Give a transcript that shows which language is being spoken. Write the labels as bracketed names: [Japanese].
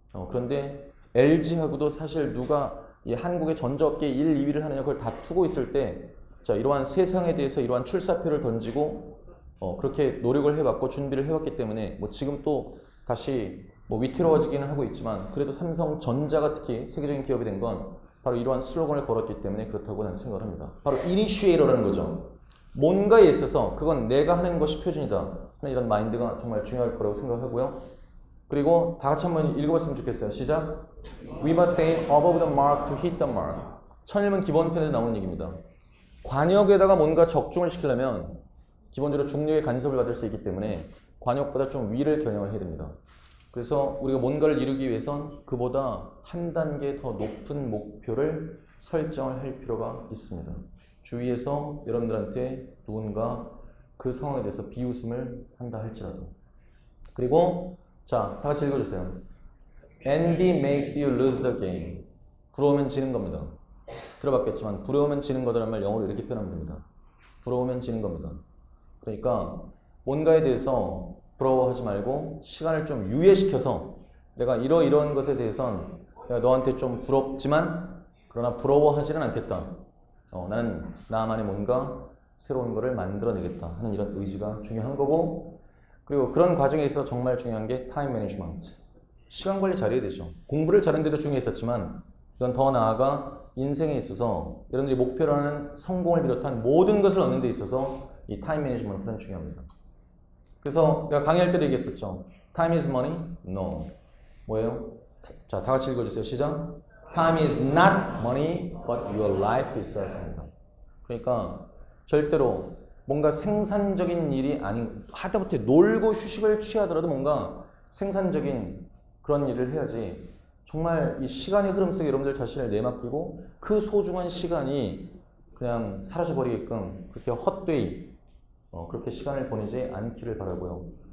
[Korean] 그런데 LG하고도 사실 누가 이 한국의 전자업계 1, 2위를 하느냐 그걸 다투고 있을 때 자, 이러한 세상에 대해서 이러한 출사표를 던지고 그렇게 노력을 해봤고 준비를 해왔기 때문에 뭐 지금 또 다시 뭐 위태로워지기는 하고 있지만 그래도 삼성전자가 특히 세계적인 기업이 된 건 바로 이러한 슬로건을 걸었기 때문에 그렇다고 나는 생각을 합니다. 바로 이니시에이터라는 거죠. 뭔가에 있어서 그건 내가 하는 것이 표준이다. 이런 마인드가 정말 중요할 거라고 생각하고요. 그리고 다 같이 한번 읽어봤으면 좋겠어요. 시작! [English] We must aim above the mark to hit the mark. [Korean] 천일문 기본편에서 나오는 얘기입니다. 관역에다가 뭔가 적중을 시키려면 기본적으로 중력의 간섭을 받을 수 있기 때문에 관역보다 좀 위를 겨냥을 해야 됩니다. 그래서 우리가 뭔가를 이루기 위해선 그보다 한 단계 더 높은 목표를 설정을 할 필요가 있습니다. 주위에서 여러분들한테 누군가 그 상황에 대해서 비웃음을 한다 할지라도. 그리고 자, 다 같이 읽어주세요. [English] Envy makes you lose the game. [Korean] 부러우면 지는 겁니다. 들어봤겠지만 부러우면 지는 거다라는 말 영어로 이렇게 표현하면 됩니다. 부러우면 지는 겁니다. 그러니까 뭔가에 대해서 부러워하지 말고 시간을 좀 유예시켜서 내가 이러이러한 것에 대해선 내가 너한테 좀 부럽지만 그러나 부러워하지는 않겠다. 나는 나만의 뭔가 새로운 거를 만들어내겠다 하는 이런 의지가 중요한 거고 그리고 그런 과정에 있어서 정말 중요한 게 타임 매니지먼트. 시간 관리 잘해야 되죠. 공부를 잘하는 데도 중요했었지만 이건 더 나아가 인생에 있어서 여러분들이 목표로 하는 성공을 비롯한 모든 것을 얻는 데 있어서 이 타임 매니지먼트는 중요합니다. 그래서 내가 강의할 때도 얘기했었죠. [English] Time is money? No. [Korean] 뭐예요? 자, 다 같이 읽어주세요. 시작. [English] Time is not money, but your life is certain입니다. [Korean] 그러니까 절대로 뭔가 생산적인 일이 아닌, 하다못해 놀고 휴식을 취하더라도 뭔가 생산적인 그런 일을 해야지 정말 이 시간의 흐름 속에 여러분들 자신을 내맡기고 그 소중한 시간이 그냥 사라져버리게끔 그렇게 헛되이 그렇게 시간을 보내지 않기를 바라고요.